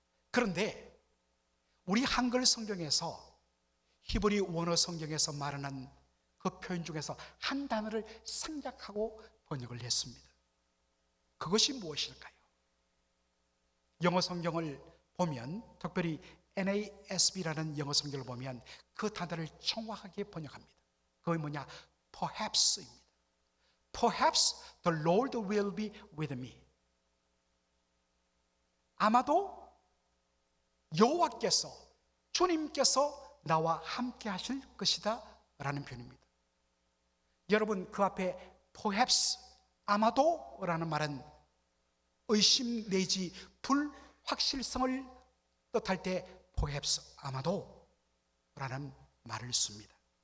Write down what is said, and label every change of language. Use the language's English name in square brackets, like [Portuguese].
[Korean] 그런데 우리 한글 성경에서 히브리 원어 성경에서 말하는 그 표현 중에서 한 단어를 생략하고 번역을 했습니다. 그것이 무엇일까요? 영어 성경을 보면, 특별히 NASB라는 영어 성경을 보면 그 단어를 정확하게 번역합니다. 그게 뭐냐? Perhaps입니다. [English] Perhaps the Lord will be with me. [Korean] 아마도 여호와께서, 주님께서 나와 함께 하실 것이다 라는 표현입니다. 여러분, 그 앞에 perhaps, 아마도 라는 말은 의심 내지 불확실성을 뜻할 때 perhaps, 아마도 라는 말을 씁니다.